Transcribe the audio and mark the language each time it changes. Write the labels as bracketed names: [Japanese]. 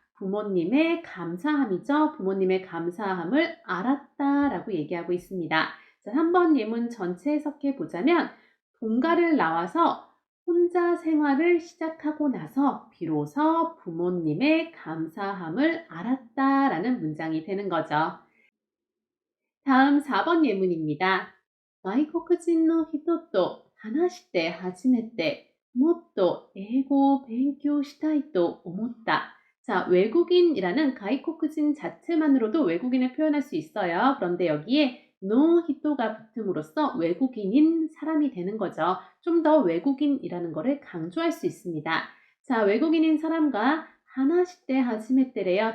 [Korean] 부모님의 감사함이죠. 부모님의 감사함을 알았다라고 얘기하고 있습니다. 자, 3번 예문 전체 해석해 보자면 본가를 나와서 혼자 생활을 시작하고 나서 비로소 부모님의 감사함을 알았다라는 문장이 되는 거죠. 다음 4번 예문입니다. [Japanese] 外国人の人と話して初めてもっと英語を勉強したいと思った. [Korean] 자, 외국인이라는 가이코크진 자체만으로도 외국인을 표현할 수 있어요. 그런데 여기에 no 히토가 붙음으로써 외국인인 사람이 되는 거죠. 좀 더 외국인이라는 것을 강조할 수 있습니다. 자, 외국인인 사람과 하나시때 하지메때래요.